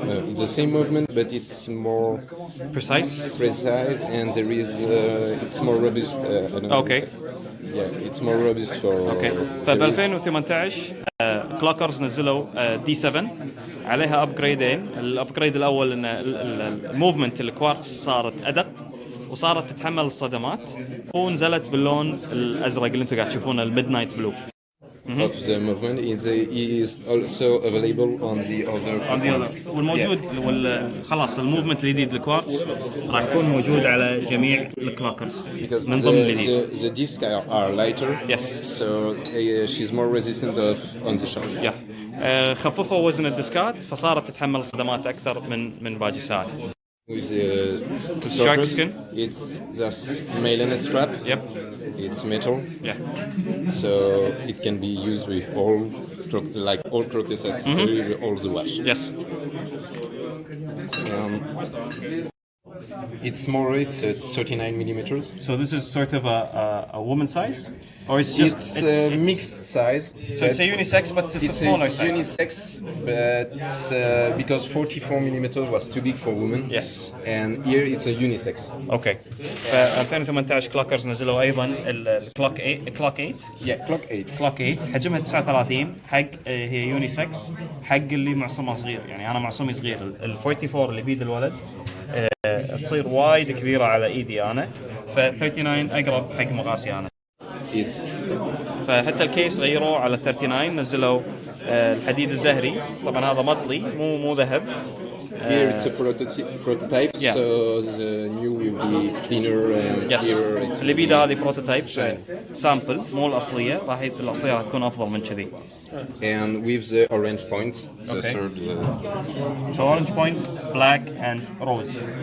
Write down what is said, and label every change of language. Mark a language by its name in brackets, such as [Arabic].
[English] It's the same movement, but it's more Precise. and there is. It's more robust. I don't know Okay. Yeah, it's more robust for. [Arabic] اوكي. [English] there [Arabic] طيب [English] is- [Arabic] 2018 كلوكرز نزلوا دي 7 عليها ابجريدين. الابجريد الاول ان الموفمنت الكوارتز صارت ادق وصارت تتحمل الصدمات، ونزلت باللون الازرق اللي انتم قاعد تشوفونه الميد نايت بلو. [English] of the movement. It is also available on the other. [Arabic] والموجود خلاص الموفمنت الجديد الكوارتز راح يكون موجود على جميع الكلوكرز [English] Because [Arabic] من ضمن الجديد. [English] the discs are lighter, Yes. so she's more resistant on the shock. [Arabic] خففوا وزن الديسكات فصارت تتحمل صدمات اكثر من باقي الساعات. [English] With the Shark surface, skin? it's the myelin strap. Yep. It's metal. Yeah. So it can be used with all Croquis accessories, all the watch. Yes. It's more. It's 39 millimeters. So this is sort of a woman size, or it's just It's mixed size. So it's a unisex, but it's a smaller size. Unisex, but because 44 millimeters was too big for women. Yes. And here it's a unisex. [Arabic] اوكي. ف 2018 كلاكرز نزلوا ايضا الكلوك 8 [English] Yeah, clock 8. [Arabic] كلوك 8 حجمها 39 حق هي يونيسكس حق اللي معصمه صغير، يعني انا معصمي صغير. ال 44 اللي بيد الولد تصير وايد كبيره على ايدي انا، ف 39 اقرب حق مقاسي انا. فحتى الكيس غيروه على 39، نزلوا الحديد الزهري، طبعا هذا مطلي مو ذهب. [English] Here it's a prototype, Yeah. so the new will be cleaner and Yes. here it's [Arabic] اللي بيده هذه بروتوتايب سامبل مو الاصليه، الاصليه راح تكون افضل من كذي. [English] and with the orange point, the Okay. third. So orange point, black and rose.